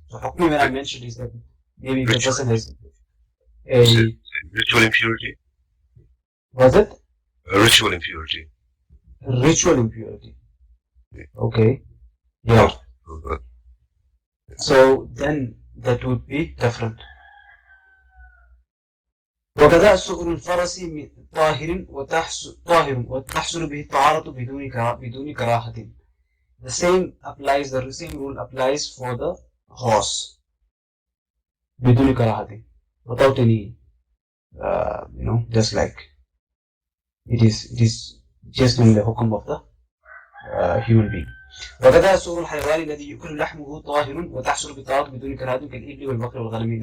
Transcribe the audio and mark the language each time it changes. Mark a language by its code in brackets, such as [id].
[en] So hukmi, when I mentioned, is that maybe if the person has a ritual impurity. Was it? Ritual impurity. Ritual impurity. Okay. Yeah. So then that would be different. [ar] وكذا سؤر الفرس طاهر وتحصل به الطهارة بدون كراهة. [en] The same rule applies for the horse. [ar] بدون كراهة. [en] Without any, just like it is just in the hukum of the human being. [ar] وكذا سؤر الحيوان الذي يؤكل لحمه طاهر وتحصل بالطهارة بدون كراهة كالإبل والبقر والغنم.